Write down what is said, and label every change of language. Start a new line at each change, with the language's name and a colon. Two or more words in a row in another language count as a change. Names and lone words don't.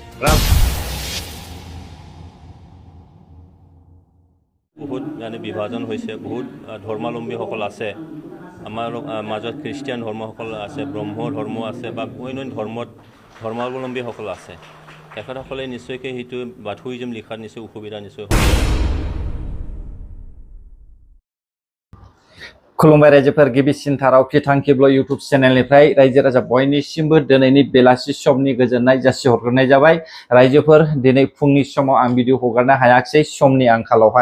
Assamese: বহুত বিভাজন হৈছে, বহুত ধৰ্মাৱলম্বীসকল আছে আমাৰ মাজত, খ্ৰীষ্টিয়ান ধৰ্মসকল আছে, ব্ৰহ্ম ধৰ্ম আছে বা অন্য ধৰ্মাৱলম্বীসকল আছে। তেখেতসকলে নিশ্চয়কৈ সেইটো বাথুইজম লিখাত নিশ্চয় অসুবিধা নিশ্চয় হ'ব।
Bodo: खुलुमबाय रायजोफोर, गिबिसिनथाराव फिथांखिब्ल इउटुब चेनेलनिफ्राय रायजो राजा बयनिसिमबो दिनैनि बेलासि समनि गोजोननाय जासिहरग्रोनाय जाबाय। रायजोफोर, दिनै फुंनि समाव आं भिडिअ हगारनो हायाखिसै समनि आंखालावहाय।